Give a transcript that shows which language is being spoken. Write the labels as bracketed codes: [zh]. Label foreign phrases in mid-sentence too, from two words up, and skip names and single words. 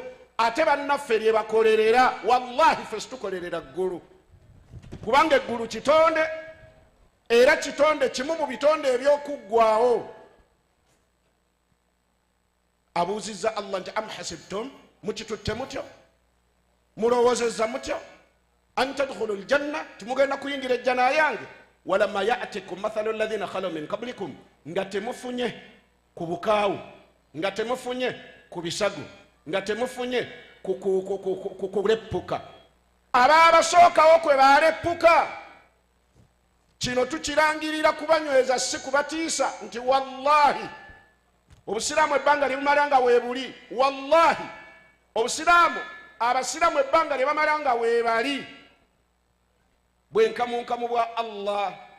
[lg] Ate bannaffe lye bakolerera, wallahi ffe situkolerera ggulu, kubanga eggulu kitonde, era kitonde kimu mu bitonde ebyokuggwawo. Abuuzizza Allah nti [ar] أم حسبتم, [lg] mukitutte mutyo, mulowoozezza mutyo [ar] أن تدخلوا الجنة, [lg] timugenda kuyingira ejjana yange. [ar] ولما يأتكم مثل الذين خلوا من قبلكم, [lg] nga temufunye ku bukaawu, nga temufunye ku bisago, nga temufunye kuleppuka abaabasookawo kwe baleppuka. Kino tukirangirira kubanyweza, si kubatiisa, nti wallahi obusiraamu ebbanga lye bumala nga weebuli, wallahi obusiraamu abasiraamu ebbanga lye bamala nga weebali, bwenkamunkamu bwa Allah